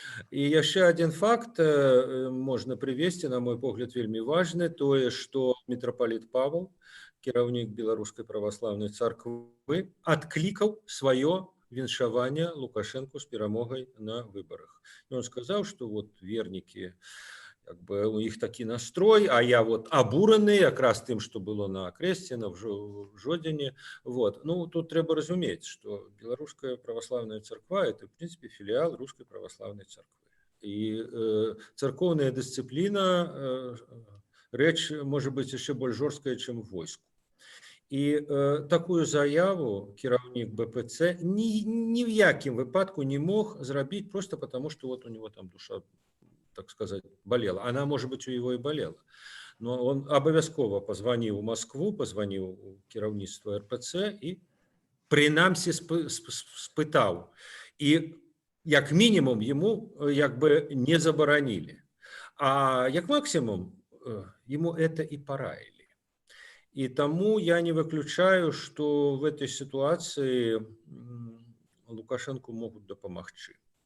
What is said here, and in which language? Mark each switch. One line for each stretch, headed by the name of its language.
Russian: И еще один факт можно привести, на мой погляд, вельмі важный, то, что митрополит Павел, кіраўнік Беларускай православной церквы, откликал свое віншаванне Лукашенко с перамогай на выборах. И он сказал, что вот верники
Belarusian: Как бы у іх такі настрой, а я вот абураны якраз тым, што было на Крэсціна в Жодзіне. Вот. Ну, тут трэба разумець, што беларуская праваслаўная царква это в прынцыпе філіал рускай праваслаўнай царквы. І царкоўная дысцыпліна рэч можа быць яшчэ больш жорсткая, чым в войску. І такую заяву кіраўнік БПЦ ні в якім выпадку не мог зрабіць
Russian: просто потому, что вот у него там душа, так сказать, болела. Она, может быть, у его и болела. Но он обовязково позвонил в Москву, позвонил у кіраўніцтва РПЦ и принамсі спытаў. И як минимум ему як бы не забаранили. А як максимум ему это и пораили. И тому я не выключаю, что в этой ситуации Лукашенко могут дапамагчы.